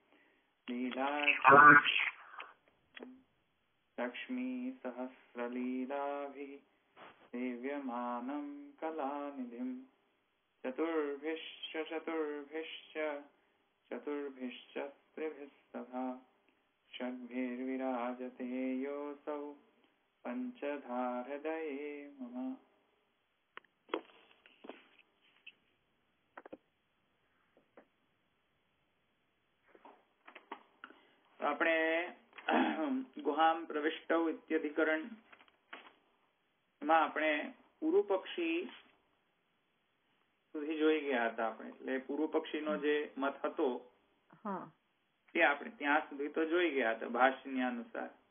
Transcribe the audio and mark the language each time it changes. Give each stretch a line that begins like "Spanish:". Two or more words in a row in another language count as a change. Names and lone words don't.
Sanskrit: लक्ष्मीसहस्रलीलाभिः सेव्यमानं कलानिधिं चतुर्भिश्च त्रिभिस्सभा षड्भिर्विराजते योऽसौ पंचधा हृदये मम।
Gujarati: આપણે ગુહામ પ્રવિષ્ટૌ ઇત્યધિકરણ માં આપણે પૂર્વ પક્ષી સુધી જોઈ ગયા હતા આપણે એટલે પૂર્વ પક્ષીનો જે મત હતો તે આપણે ત્યાં સુધી તો જોઈ ગયા હતા ભાષ્યની અનુસાર.